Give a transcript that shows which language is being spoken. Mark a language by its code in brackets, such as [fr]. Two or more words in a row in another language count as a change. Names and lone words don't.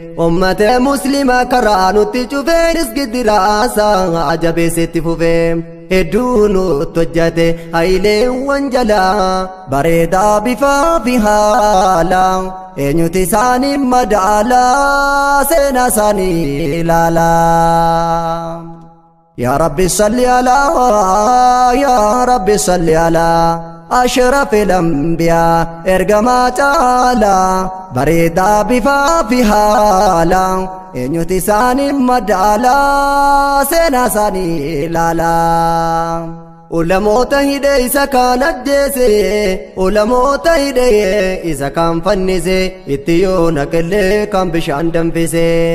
[om] Ummata muslimaa karaa nutti cufee, isgiddi raasaa ajabeessetti fufee. Hedduu nutti hojjate hayileen wanjalaa, bareedaa bifaa fi haala. Eenyuti isaanii madaala, seenaa isaanii ilaala. [ar] يا رب صل على، يا رب صل على أشرف الأنبياء، [om] ergamaa caala. Bareedaa bifaa fi haala. Eenyuti isaanii madaala, seenaa isaanii ilaala. Ulamoota hidhee isa kaan ajjeese, ulamoota hidhee isa kaan fannise, itti yoo naqillee kan bishaan danfise.